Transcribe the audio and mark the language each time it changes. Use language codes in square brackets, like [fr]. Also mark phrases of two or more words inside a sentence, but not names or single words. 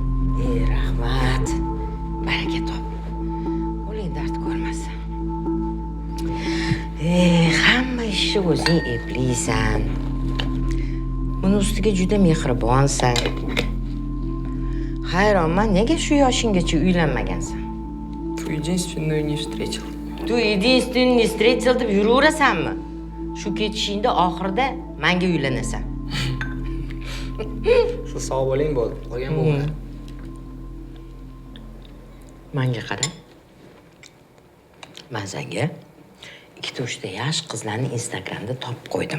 [uz] Rahmat. Baraka top. Qo'ling dard ko'rmasin. Hamma ishni o'zing eplaysan. Uni ustiga juda mehribonsan. Hayronman, nega shu yoshinggacha uylanmagansan? [ru] Ты единственную не встретил. Ты единственный не встретил [uz] deb yuraverasanmi? Shu ketishingda oxirida menga uylanasan. Siz sog' bo'ling bo'ldi. Qolgan bo'lmaydi. Menga qara. Men senga 2-3 ta yosh qizlarni Instagramda topib qo'ydim.